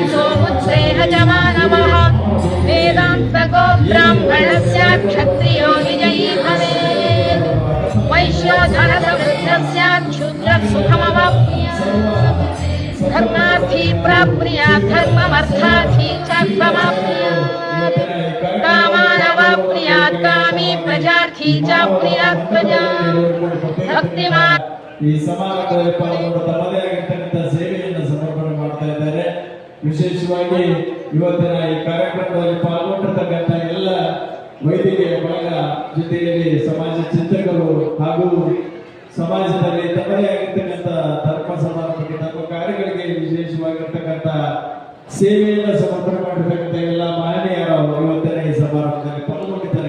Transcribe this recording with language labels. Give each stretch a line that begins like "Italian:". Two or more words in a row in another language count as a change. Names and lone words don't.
Sanskrit: सोमुत्रेह च मानवः वेदान्तको ब्राह्मणस्यात् क्षत्रियो विजयी भवेत् वैश्यो धनसमृद्धः स्यात् शूद्रः सुखमवाप्नुयात् धर्मार्थी प्राप्नुयात् धर्ममर्थार्थी च फलमाप्नुयात् कामानवाप्नुयात् कामी प्रजार्थी च प्नुयात् प्रजाम् भक्तिमान्
Kannada: ಈ ಸಮಾರಂಭದಲ್ಲಿ ಪಾಲ್ಗೊಂಡು ತಮ್ಮದೇ ಆಗಿರ್ತಕ್ಕಂಥ ಸೇವೆಯನ್ನು ಸಮರ್ಪಣೆ ಮಾಡ್ತಾ ಇದ್ದಾರೆ. ವಿಶೇಷವಾಗಿ ಇವತ್ತಿನ ಈ ಕಾರ್ಯಕ್ರಮದಲ್ಲಿ ಪಾಲ್ಗೊಂಡಿರ್ತಕ್ಕಂಥ ಎಲ್ಲ ವೈದ್ಯಕೀಯ ಬಳಗ ಜೊತೆಯಲ್ಲಿ ಸಮಾಜ ಚಿಂತಕರು ಹಾಗೂ ಸಮಾಜದಲ್ಲಿ ತಮ್ಮದೇ ಆಗಿರ್ತಕ್ಕಂಥ ಧರ್ಮ ಸಮಾರಂಭಕ್ಕೆ ತಮ್ಮ ಕಾರ್ಯಗಳಿಗೆ ವಿಶೇಷವಾಗಿರ್ತಕ್ಕಂಥ ಸೇವೆಯನ್ನು ಸಮರ್ಪಣೆ ಮಾಡಿರ್ತಕ್ಕಂಥ ಎಲ್ಲ ಮಹನೀಯರು ಇವತ್ತಿನ ಈ ಸಮಾರಂಭದಲ್ಲಿ ಪಾಲ್ಗೊಂಡಿದ್ದಾರೆ.